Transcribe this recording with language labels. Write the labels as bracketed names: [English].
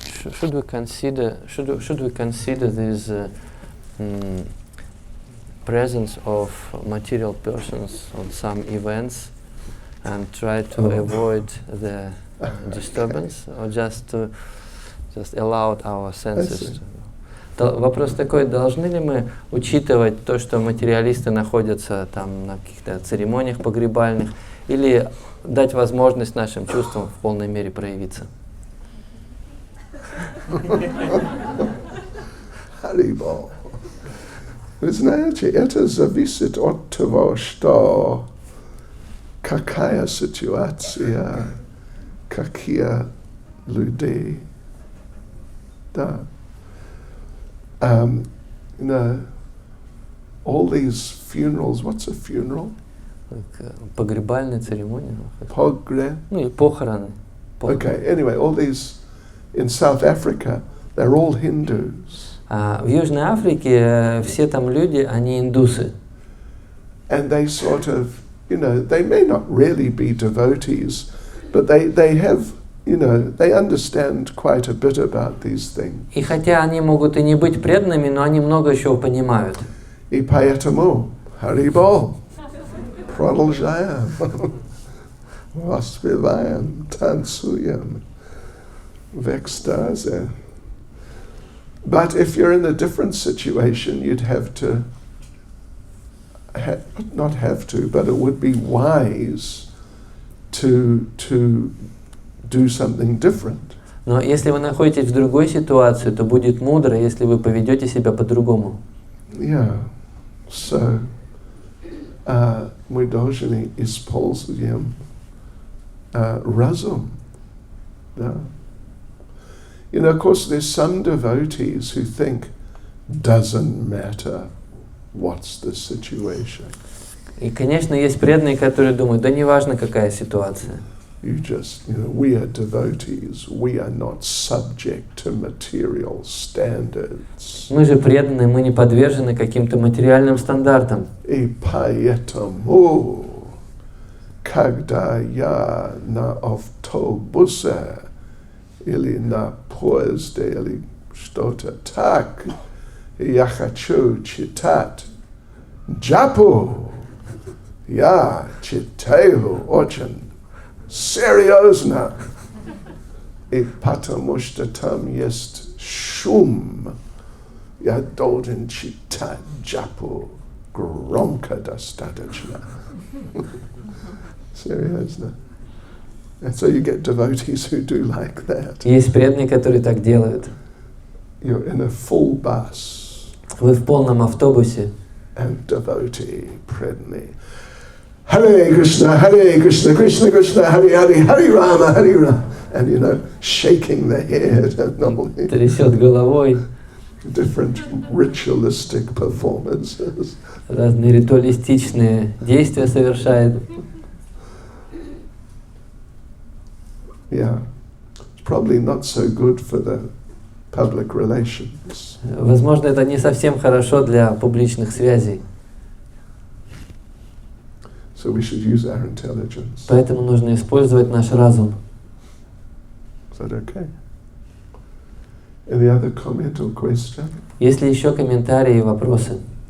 [English] Should we consider this presence of material persons on some events and try to avoid the disturbance, or just allow our senses? [Russian] Вопрос такой: должны ли мы учитывать то, что материалисты находятся там на каких-то церемониях погребальных, или дать возможность нашим чувствам в полной мере проявиться? Харибол. Вы знаете, это зависит от того, что какая ситуация, какие люди. Да. [English] You know, all these funerals. What's a funeral? [Russian] Погребальная церемония. Pogre. Ну и похороны. [English] Okay. Anyway, all these in South Africa, they're all Hindus. [Russian] В Южной Африке все там люди, они индусы. [English] And they sort of, you know, they may not really be devotees, but they have, you know, they understand quite a bit about these things. [Russian] И хотя они могут и не быть преданными, но они много чего понимают. И поэтому, Харибол, продолжаем, воспеваем, танцуем в экстазе. [English] But if you're in a different situation, you'd have to, not have to, but it would be wise to do something different. [Russian] Но если вы находитесь в другой ситуации, то будет мудро, если вы поведете себя по-другому. [English] Yeah. [Russian] So, мы должны использовать разум. Да. [English] You know, of course, there's some devotees who think, doesn't matter what's the situation. [Russian] И, конечно, есть преданные, которые думают, да неважно, какая ситуация. [English] You just, you know, we are devotees. We are not subject to material standards. [Russian] Мы же преданные, мы не подвержены каким-то материальным стандартам. И поэтому, когда я на автобусе или на поезде или что-то так, я хочу читать джапу. Я читаю очень серьезно. И потому что там есть шум, я должен читать джапу громко достаточно. Серьезно. [English] And so you get devotees who do like that. [Russian] Есть преданные, которые так делают. [English] You're in a full bus. [Russian] Вы в полном автобусе. [English] And devotee, преданный. Hare Krishna, Krishna Krishna, Hare Hare, Hare Rama, Hare Rama. And you know, shaking the head and all [Russian] трясет головой. [English] Different ritualistic performances. [Russian] Разные ритуалистичные действия совершает. [English] Yeah, it's probably not so good for the public relations. [Russian] Возможно, это не совсем хорошо для публичных связей. [English] So we should use our intelligence. [Russian] Поэтому нужно использовать наш разум. [English] Is that okay? Any other comment or question? [Russian] Есть ли еще комментарии и вопросы?